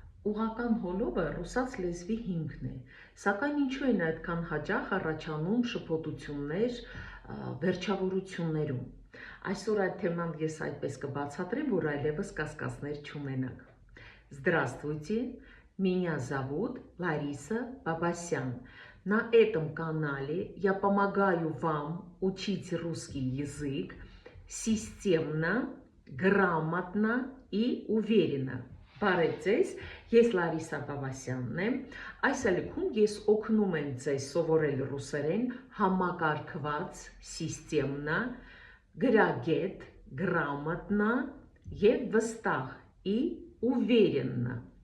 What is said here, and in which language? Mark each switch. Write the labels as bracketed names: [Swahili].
[Armenian] Ուղղական հոլովը ռուսաց լեզվի հիմքն է, սակայն ինչու են այդքան հաճախ առաջանում շփոթություններ վերջավորություններում։ Այսօր այդ թեման ես այդպես կբացատրեմ, որ այլևս կասկածներ չունենաք։ [Russian] Здравствуйте, меня зовут Лариса Бабасян. На этом канале я помогаю вам учить русский язык системно, грамотно и уверенно. [Armenian] Բարև ձեզ, ես Լարիսա Բաբասյանն եմ, այս ալիքում ես օգնում եմ ձեզ սովորել ռուսերեն համակարգված, սիստեմնա, գրագետ, գրամատնա և վստահ [Russian] и уверенно։